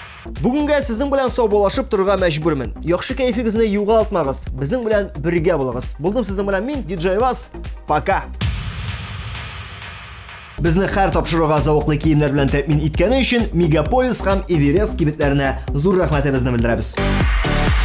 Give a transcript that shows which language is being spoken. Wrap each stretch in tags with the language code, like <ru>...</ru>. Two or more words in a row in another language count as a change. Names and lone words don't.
<tt>Бүгенгә сезнең белән саубулашып торырга мәҗбүрмен. Яхшы кайфыгызны югалтмагыз. Безнең белән бергә булыгыз. Булдым сезнең белән мин, диджей Вас. Пока. Безне һәр тапшыруга зауыклы киемнәр белән тәэмин иткәне өчен Мегаполис һәм Эверест кибетләренә зур рәхмәтебезне белдерәбез.</tt>